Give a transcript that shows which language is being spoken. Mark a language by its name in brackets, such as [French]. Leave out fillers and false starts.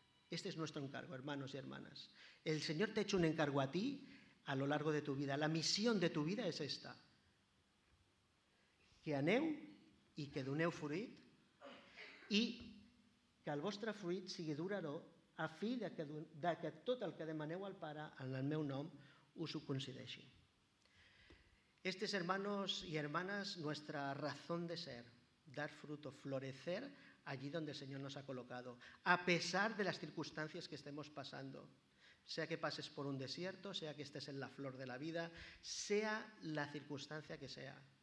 [Spanish] Este es nuestro encargo, hermanos y hermanas. El Señor te ha hecho un encargo a ti a lo largo de tu vida. La misión de tu vida es esta: [Catalan] que aneu i que doneu fruit, i que el vostre fruit sigui durador, a fi de que tot el que demaneu al Pare en el meu nom us ho concedeixi. [Spanish] Este es, hermanos y hermanas, nuestra razón de ser, dar fruto, florecer allí donde el Señor nos ha colocado, a pesar de las circunstancias que estemos pasando, sea que pases por un desierto, sea que estés en la flor de la vida, sea la circunstancia que sea.